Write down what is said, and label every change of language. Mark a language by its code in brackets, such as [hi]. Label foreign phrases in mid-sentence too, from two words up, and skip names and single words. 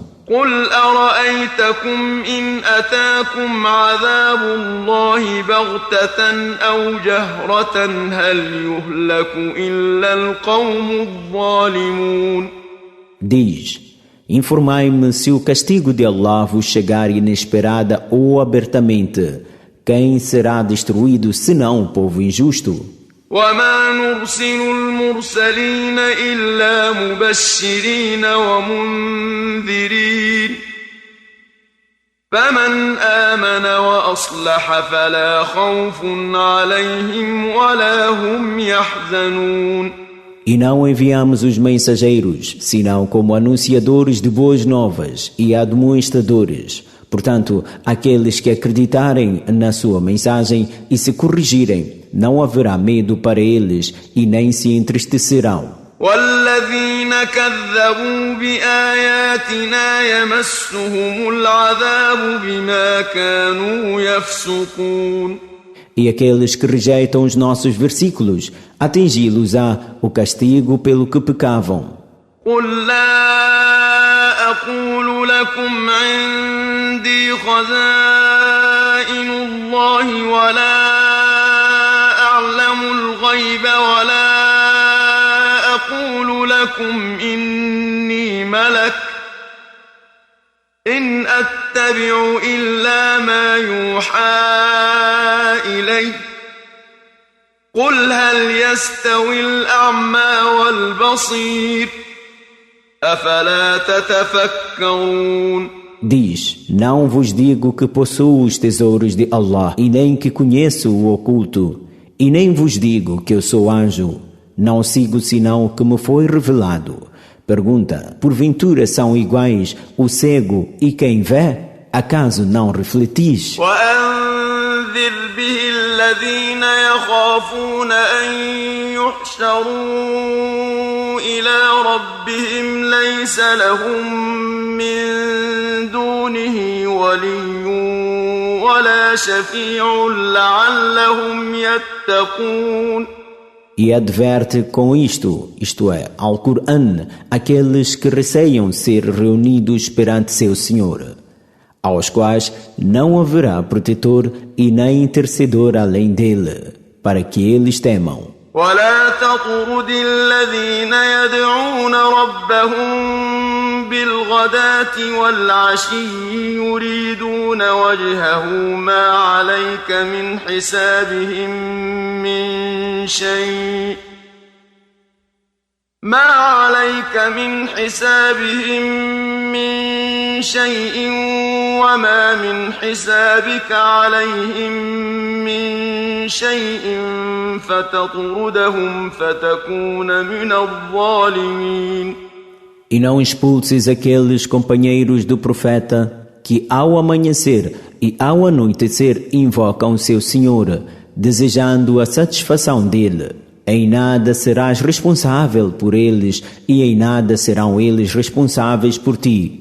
[ar] قل أرأيتكم إن أتاكم عذاب الله بغتة أو جهرة هل يهلك إلا القوم الظالمون. [pt] Diz, informai-me se o castigo de Allah vos chegar inesperada ou abertamente, quem será destruído senão o povo injusto? [ar] وما نرسل المرسلين إلا مبشرين ومنذرين فمن آمن وأصلح فلا خوف عليهم ولا هم يحزنون. [pt] E não enviamos os mensageiros, senão como anunciadores de boas novas e admoestadores. Portanto, aqueles que acreditarem na sua mensagem e se corrigirem, não haverá medo para eles e nem se entristecerão. [ar] والذين كذبوا بآياتنا يمسهم العذاب بما كانوا يفسقون. [pt] E aqueles que rejeitam os nossos versículos, atingi-los-á o castigo pelo que pecavam. [ar] قل لا أقول لكم عندي خزائن الله ولا أعلم الغيب ولا أقول لكم إني ملك إن أتبع إلا ما يوحى إلي قل هل يستوي الأعمى والبصير أفلا تتفكرون. [pt] Diz, não vos digo que possuo os tesouros de Allah e nem que conheço o oculto, e nem vos digo que eu sou anjo. Não sigo senão o que me foi revelado. Pergunta, porventura são iguais o cego e quem vê? Acaso não refletis? [ar] وأنذر به الذين يخافون أن يحشروا إلى ربهم ليس لهم من دونه ولي ولا شفيع لعلهم يتقون. [pt] E adverte com isto é, ao Corão, aqueles que receiam ser reunidos perante seu Senhor, aos quais não haverá protetor e nem intercedor além dele, para que eles temam. [ar] ولا تطرد الذين يدعون ربهم بالغداة والعشي يريدون وجهه ما عليك من حسابهم من شيء وما من حسابك عليهم من شيء فتطردهم فتكون من الظالمين. [pt] E não expulses aqueles companheiros do profeta que ao amanhecer e ao anoitecer invocam seu Senhor, desejando a satisfação dele. Em nada serás responsável por eles e em nada serão eles responsáveis por ti.